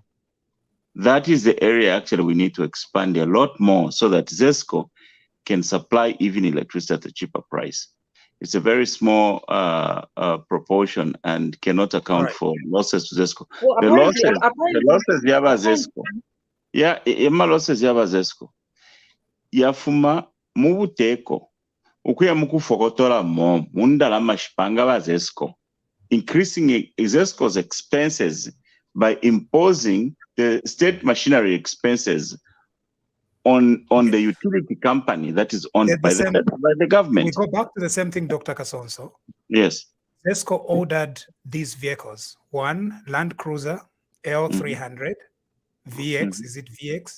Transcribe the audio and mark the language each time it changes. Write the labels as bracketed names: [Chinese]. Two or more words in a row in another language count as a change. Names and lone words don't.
[English] That is the area actually we need to expand a lot more so that ZESCO can supply even electricity at a cheaper price. It's a very small proportion and cannot account for losses to ZESCO. Well, the losses yaba ZESCO. Yeah, losses yaba ZESCO. [Bemba] Yafuma mubuteko. Ukuya mukufokotola mo mundala mashipanga ba ZESCO. [English] Increasing ZESCO's expenses by imposing the state machinery expenses on the utility company that is owned by the government. We go back to the same thing, Dr. Kasonso. Yes. ZESCO ordered these vehicles. One Land Cruiser L300 VX, is it VX?